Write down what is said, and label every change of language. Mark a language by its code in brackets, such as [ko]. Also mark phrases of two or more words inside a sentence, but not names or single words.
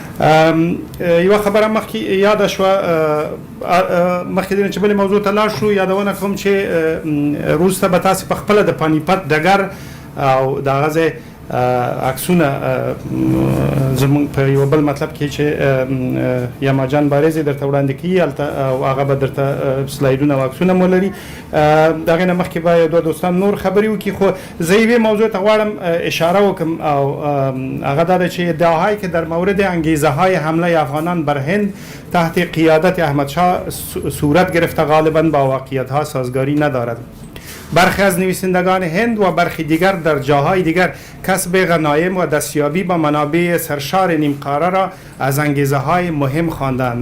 [ps] یوه خبره مخکې یاده شوه مخکې دې نه چې بلې موضوع ته لاړ شو یادونه کوم چې وروسته به تاسې په خپله د پانیپت ډګر او د هغه ځای عکسونه زموږ په یو بل مطلب کې چې یما جان بارز درته وړاندې کوي هلته او هغه به درته سلایډونه او عکسونه مو لري. د هغې نه مخکې به یو دوه دوستان نور خبرې وکړي خو زه یوې موضوع ته غواړم اشاره وکړم او هغه دا ده چې [fa] ادعاهایی که در مورد انگیزه های حمله افغانان بر هند تحت قیادت احمدشاه صورت گرفته غالبا با واقعیت ها سازگاری ندارد. برخی از نویسندگان هند و برخی دیگر در جاهای دیگر کسب غنایم و دستیابی به منابع سرشار نیمقاره را از انگیزه های مهم خواندند.